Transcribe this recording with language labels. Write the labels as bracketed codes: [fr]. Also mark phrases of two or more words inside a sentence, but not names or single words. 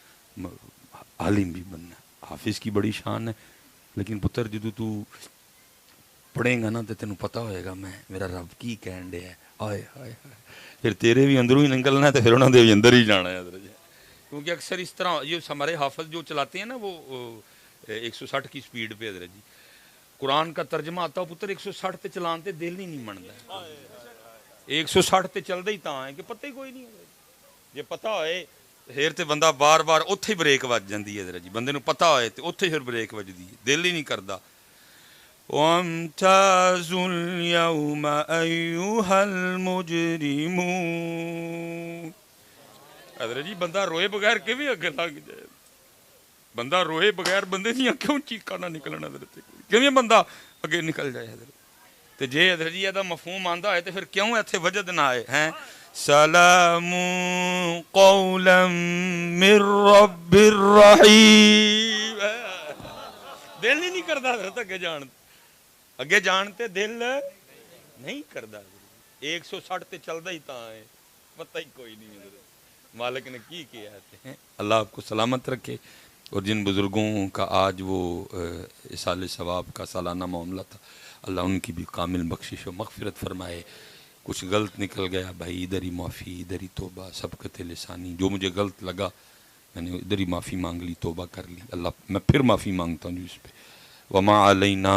[ur] عالم بھی بننا حافظ کی بڑی شان ہے، [pa] لیکن پتر جدو تو پڑھیں گا نا تو تینوں پتہ ہوئے گا میں میرا رب کی کہن دے ہے، آئے آئے آئے، پھر تیرے بھی اندروں ہی نکلنا ہے تو پھر انہوں نے بھی اندر ہی جانا ہے حضرت۔ [ur] کیونکہ اکثر اس طرح یہ ہمارے حافظ جو چلاتے ہیں نا وہ 160 کی سپیڈ پہ حضرت جی، [pa] قرآن کا ترجمہ آتا ہو پتر 160 تے چلان تے دل نہیں منتا ہے، 160 تے چل دے ہی تاں ہے کہ پتہ ہی کوئی نہیں ہے، جے پتہ ہوئے پھر تے بندہ بار بار اتھے بریک وج جاندی ہے حضرت جی، بندے نو پتہ ہوئے تے اتھے پھر بریک وجدی ہے، دل ہی نہیں کردا۔ [ar] وَامْتَازُوا الْيَوْمَ أَيُّهَا الْمُجْرِمُونَ۔ [pa] حضرت جی بندہ روئے بغیر کہ بھی اگے لگ جائے، بندہ روئے بغیر بندے دیاں کیوں چیکاں نہ نکلنا حضرت، کیوں بندہ اگے نکل جائے حضرت۔ تے جے حضرت جی دا مفہوم آندا ہے تے پھر کیوں ایتھے وجد نہ آئے ہیں؟ [ar] سلام قولا من رب الرحیم، [pa] دل ہی نہیں کردا حضرت اگے جانتے دل نہیں کردا، 160 تے چلدا ہی تاں ہے، پتہ ہی کوئی نہیں حضرت مالک نے کی کیا ہے۔ [ur] اللہ آپ کو سلامت رکھے، اور جن بزرگوں کا آج وہ اصال ثواب کا سالانہ معاملہ تھا، اللہ ان کی بھی کامل بخشش و مغفرت فرمائے۔ کچھ غلط نکل گیا بھائی، ادھر ہی معافی، ادھر ہی توبہ، سبقت لسانی، جو مجھے غلط لگا میں نے ادھر ہی معافی مانگ لی، توبہ کر لی، اللہ میں پھر معافی مانگتا ہوں جو اس پہ۔